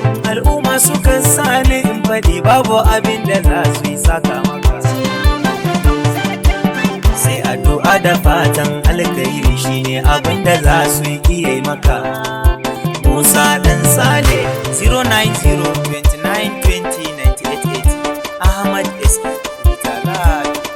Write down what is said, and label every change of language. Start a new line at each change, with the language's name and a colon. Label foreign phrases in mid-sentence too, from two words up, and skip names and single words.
Hausa: Al'umma sukan sa ni in faɗi babu abin da za su yi saka maka. Sai addu'a da fatan alkhairi shine abin da za su yi iya yi maka. Musa Dan Sale,
English: zero nine zero twenty nine twenty ninety eight eight. Ahmad S. Talal.